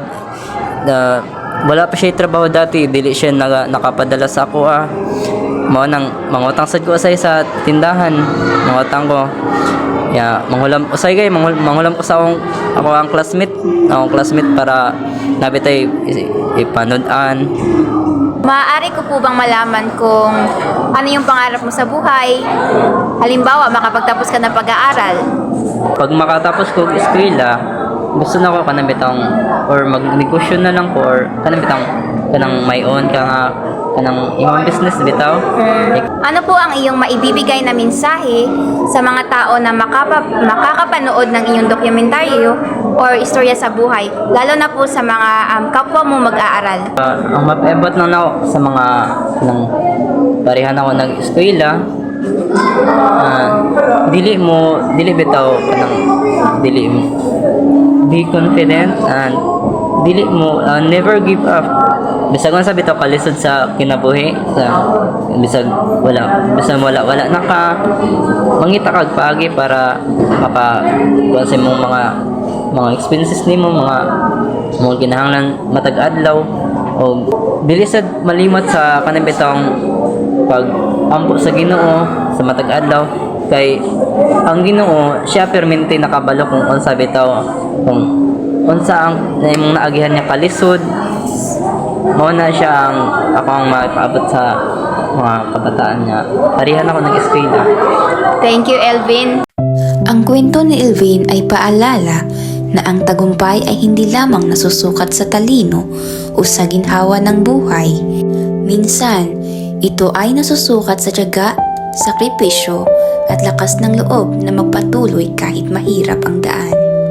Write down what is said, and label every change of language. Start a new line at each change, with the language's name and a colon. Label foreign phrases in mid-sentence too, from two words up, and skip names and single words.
Cebuano: Wala pa siya trabaho dati, dili siya nakapadala sa ako mao nang mangutang sad ko usay sa tindahan, mangutang ko. Manghulam usay kay manghulam ko sa ako ang classmate para nabitay ipanood-an.
Filipino: Maaari ko po bang malaman kung ano yung pangarap mo sa buhay? Halimbawa, makapagtapos ka ng pag-aaral.
Cebuano: Pag makatapos ko eskwela, gusto na ko kanang bitang or magnegosyo na lang ko or kanang may
English: own ka
Cebuano: nga kanang imong business bitaw.
Filipino: Ano po ang iyong maibibigay na mensahe sa mga tao na makakapanood ng iyong dokumentaryo or istorya sa buhay, lalo na po sa mga kapwa mo mag-aaral?
Cebuano: Ang mapabot lang ako sa mga kanang parehan ako nag-eskwela, dili bitaw kanang
English: be confident
Cebuano: and dili mo
English: never give up.
Cebuano: Bisag man sabi to kalisod sa kinabuhi, bisag wala naka mangita kag paagi para kuha sa imong mga expenses nimo, mga kinahanglan matag adlaw, o bilisad malimot sa kanang bitong pag ampo sa Ginoo sa matag adlaw, kay ang Ginoo siya permente nakabalo kung unsa bitaw, kung unsa ang imong naagihan niya kalisod, mao na siya ang ako ang maipaabot sa mga kabataan niya. Parihan ako nag-eskwela.
English: Thank you, Elvin.
Filipino: Ang kwento ni Elvin ay paalala na ang tagumpay ay hindi lamang nasusukat sa talino o sa ginhawa ng buhay. Minsan, ito ay nasusukat sa tiyaga, sakripisyo at lakas ng loob na magpatuloy kahit mahirap ang daan.